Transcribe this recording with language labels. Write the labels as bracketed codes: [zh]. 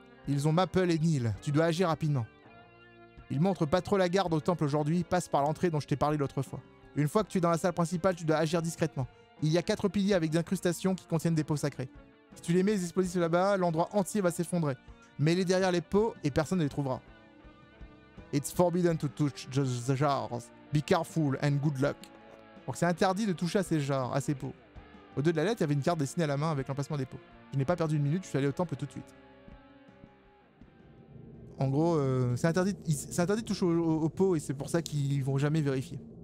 [fr] Ils ont Maple et Neil. Tu dois agir rapidement. Ils montrent pas trop la garde au temple aujourd'hui. Passe par l'entrée dont je t'ai parlé l'autre fois. Une fois que tu es dans la salle principale, tu dois agir discrètement. Il y a 4 piliers avec des incrustations qui contiennent des pots sacrés. Si tu les mets les explosifs là-bas, l'endroit entier va s'effondrer. Mets-les derrière les pots et personne ne les trouvera. [en] It's forbidden to touch the jars. Be careful and good luck. [fr] Donc c'est interdit de toucher à ces jars, à ces pots. Au dos de la lettre, il y avait une carte dessinée à la main avec l'emplacement des pots. Je n'ai pas perdu une minute, je suis allé au temple tout de suite. En gros, c'est interdit de toucher aux pots et c'est pour ça qu'ils vont jamais vérifier.